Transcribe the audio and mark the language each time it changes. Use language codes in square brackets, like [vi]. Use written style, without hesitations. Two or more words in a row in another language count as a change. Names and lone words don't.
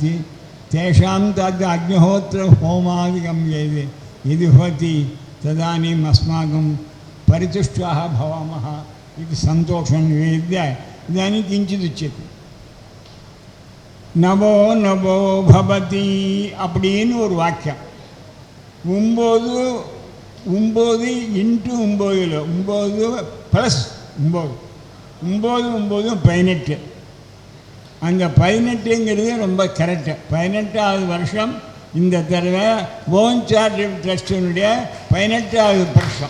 [sa] तेषां तद् अग्निहोत्रहोमादिकं यदि भवति तदानीम् अस्माकं परितुष्टाः भवामः इति सन्तोषं निवेद्य इदानीं किञ्चिदुच्यते. नवो नवो भवति [ta] அப்படின்னு ஒரு வாக்கியம். 9 9 இன்ட்டு 9 ப்ளஸ் 9 18. அந்த 18ங்கிறது ரொம்ப கரெக்டு. 18வது வருஷம் இந்த தடவை ஓன்சார்ட் ட்ரஸ்டினுடைய 18வது வருஷம்.